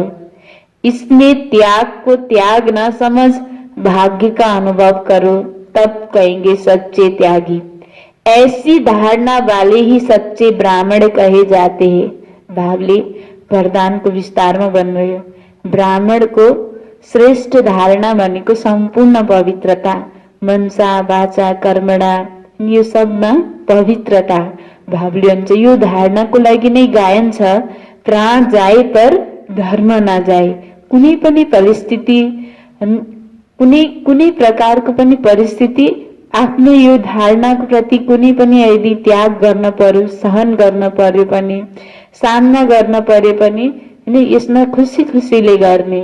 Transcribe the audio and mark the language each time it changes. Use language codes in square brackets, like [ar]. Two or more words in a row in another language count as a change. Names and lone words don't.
[hi] इसमें त्याग को त्याग न समझ भाग्य का अनुभव करो, तब कहेंगे सच्चे त्यागी। ऐसी धारणा वाले ही सच्चे ब्राह्मण कहे जाते हैं। भावले वरदान को विस्तार में बन रहे हो। [ne] ब्राह्मण को श्रेष्ठ धारणा भनेको सम्पूर्ण पवित्रता, [sa] मनसा वाचा कर्मणा, [ne] यो सबमा पवित्रता। भावले हुन्छ यो धारणाको लागि नै गायन छ, [hi] प्राण जाए पर धर्म नजाए। [ne] कुनै पनि परिस्थिति, कुनै प्रकारको पनि परिस्थिति आफ्नो यो धारणाको प्रति कुनै पनि यदि त्याग गर्न पर्यो, सहन गर्न पर्यो पनि, सामना गर्न पर्यो पनि यसमा खुसी खुसीले गर्ने।